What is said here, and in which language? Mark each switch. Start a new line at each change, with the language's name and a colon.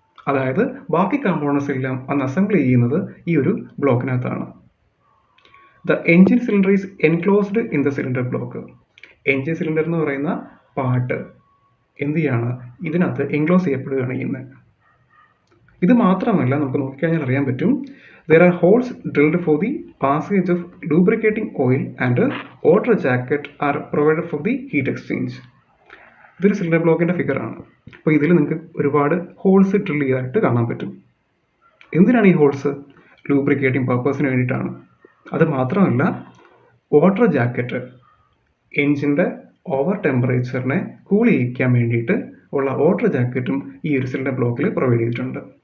Malayalam: അതായത് ബാക്കി കമ്പോണൻസ് എല്ലാം അന്ന് അസംബിൾ ചെയ്യുന്നത് ഈ ഒരു ബ്ലോക്കിനകത്താണ്.
English: The engine cylinder is enclosed in the cylinder block.
Malayalam: Engine cylinder എന്ന് പറയുന്ന പാർട്ട് എന്ത് ചെയ്യാണ്, ഇതിനകത്ത് എൻക്ലോസ് ചെയ്യപ്പെടുകയാണ് ചെയ്യുന്നത്. ഇത് മാത്രമല്ല, നമുക്ക് നോക്കിക്കഴിഞ്ഞാൽ അറിയാൻ പറ്റും,
English: there are holes drilled for the passage of lubricating oil and water jacket are provided for the heat exchange.
Malayalam: ഇതൊരു സിലിണ്ടർ ബ്ലോക്കിൻ്റെ ഫിഗറാണ്. അപ്പോൾ ഇതിൽ നിങ്ങൾക്ക് ഒരുപാട് ഹോൾസ് ഡ്രിൽ ചെയ്തായിട്ട് കാണാൻ പറ്റും. എന്തിനാണ് ഈ ഹോൾസ്? ലൂബ്രിക്കേറ്റിംഗ് പർപ്പസിന് വേണ്ടിയിട്ടാണ്. അത് മാത്രമല്ല, വാട്ടർ ജാക്കറ്റ്, എൻജിൻ്റെ ഓവർ ടെമ്പറേച്ചറിനെ കൂൾ ചെയ്യിക്കാൻ വേണ്ടിയിട്ട് ഉള്ള വാട്ടർ ജാക്കറ്റും ഈ ഒരു സിലിണ്ടർ ബ്ലോക്കിൽ പ്രൊവൈഡ് ചെയ്തിട്ടുണ്ട്.